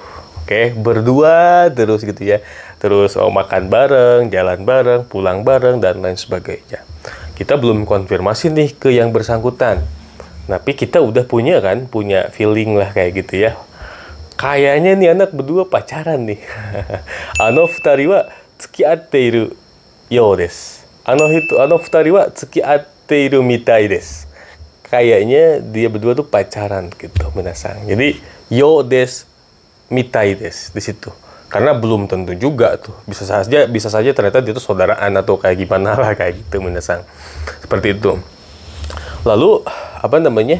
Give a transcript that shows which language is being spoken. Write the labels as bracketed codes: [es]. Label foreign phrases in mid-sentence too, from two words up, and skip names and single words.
[id] Oke, berdua terus gitu ya. Terus makan bareng, jalan bareng, pulang bareng, dan lain sebagainya. Kita belum konfirmasi nih ke yang bersangkutan. Tapi kita udah punya feeling lah kayak gitu ya. Kayaknya nih anak berdua pacaran nih. [ja] あの二人は付き合っているようです. あの二人は付き合っているみたいです. [id] Kayaknya dia berdua tuh pacaran gitu, minasang. Jadi [ja] ようです みたいです [id] di situ. Karena belum tentu juga tuh. Bisa saja ternyata dia tuh saudaraan atau kayak gimana lah kayak gitu minasang. Seperti itu. Lalu apa namanya?